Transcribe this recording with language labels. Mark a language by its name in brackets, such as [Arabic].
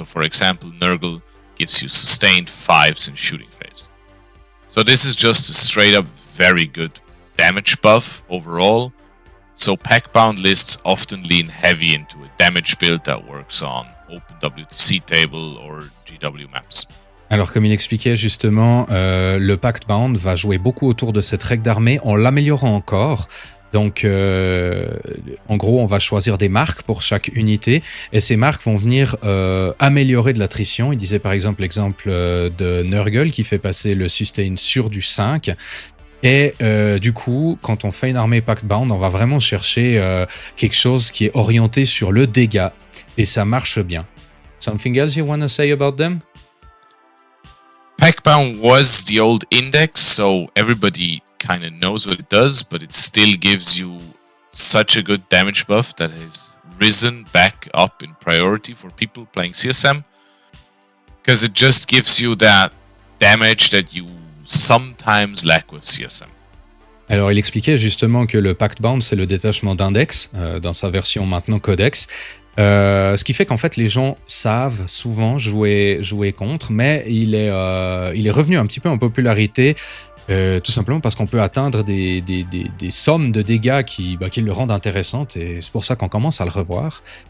[English] So for example, Nurgle gives you sustained 5s in shooting phase. So this is just a straight up very good damage buff overall. So pack-bound lists often lean heavy into a damage build that works on OpenWTC table or GW maps. [French] Alors comme il expliquait justement, le Pact-Bound va jouer beaucoup autour de cette règle d'armée en l'améliorant encore. Donc en gros on va choisir des marques pour chaque unité et ces marques vont venir améliorer de l'attrition. Il disait par exemple l'exemple de Nurgle qui fait passer le sustain sur du 5. Et du coup, quand on fait une armée Pact-Bound, on va vraiment chercher quelque chose qui est orienté sur le dégât. Et ça marche bien. [English] Something else you want to say about them? Pact-Bound was the old index, so everybody kind of knows what it does, but it still gives you such a good damage buff that has risen back up in priority for people playing CSM. Because it just gives you that damage that you sometimes lack with CSM. [French] Alors il expliquait justement que le Pact-Bound c'est le détachement d'index dans sa version maintenant codex, ce qui fait qu'en fait les gens savent souvent jouer contre, mais il est revenu un petit peu en popularité tout simplement parce qu'on peut atteindre des sommes de dégâts qui le rendent intéressant et c'est pour ça qu'on commence à le revoir.